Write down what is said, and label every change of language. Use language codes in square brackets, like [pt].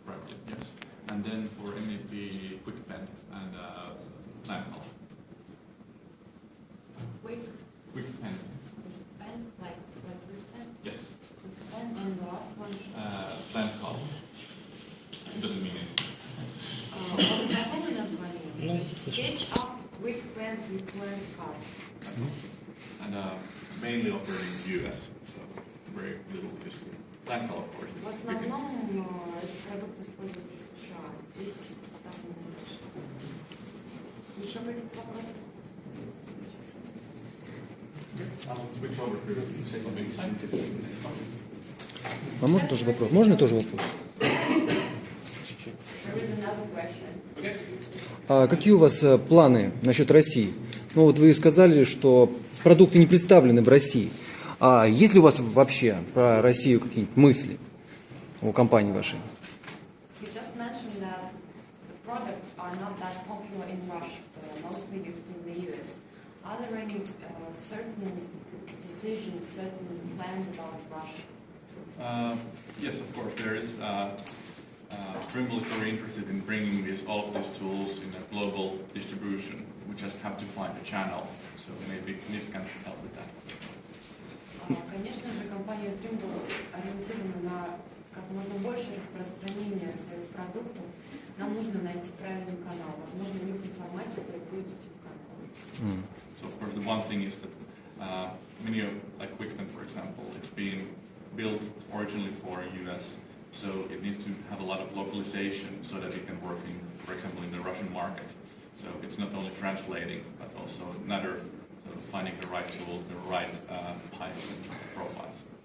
[en] Right, yes. And then for MEP, QuickPen and PlanCol. QuickPen. Pen, like this pen? Yes. Pen, and the last one? PlanCol. It doesn't mean anything. [ru] Знакомое название? То есть SketchUp, QuickPen и PlanCol. [en] And mainly operating in the US, so very little history. PlanCol, of course. [ru] В основном эти продукты используются в США. Здесь представлены больше. Еще какие-то вопросы? [en] I'll switch over to say something scientific. [ru] А можно тоже вопрос? Можно тоже вопрос? [en] There is another question. [ru] А какие у вас планы насчет России? Ну вот вы сказали, что продукты не представлены в России. А есть ли у вас вообще про Россию какие-нибудь мысли у компании вашей? [en] You just mentioned that the products are not that popular in Russia. They are mostly used in the US. Are there any certain decisions, certain plans about Russia? Yes, of course, there is. Trimble is very interested in bringing all of these tools in a global distribution. We just have to find a channel, so maybe Nick can help with that. [ru] Конечно же, компания Trimble ориентирована на как можно больше распространения своих продуктов. Нам нужно найти правильный канал. Возможно, в любом формате это будет канал. [en] So, of course, the one thing is that many of, like QuickPen, for example, it's being built originally for US, so it needs to have a lot of localization so that it can work in, for example, in the Russian market. So it's not only translating, but also another finding the right tool, the right types and profiles.